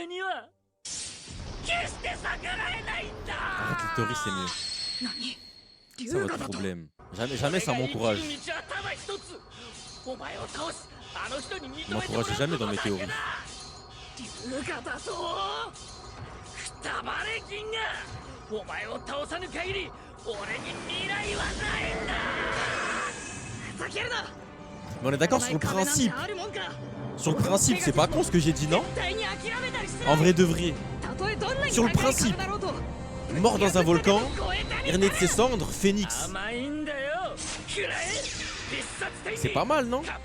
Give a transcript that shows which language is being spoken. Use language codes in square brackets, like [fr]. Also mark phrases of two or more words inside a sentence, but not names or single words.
[fr] Arrête les théories, c'est mieux. C'est ça votre problème. Jamais ça m'encourage. [ja] お前を倒しあの人に認めてもらう [fr] M'encouragez jamais dans mes théories. [ja] 龍河だぞくたばれ銀河お前を倒さぬ限り俺に未来はないんだふざけるな [fr] Mais on est d'accord sur le principe. Sur le principe, c'est pas con ce que j'ai dit, non? En vrai de vrai. Sur le principe. Mort dans un volcan, erné de ses cendres, phénix. C'est pas mal, non?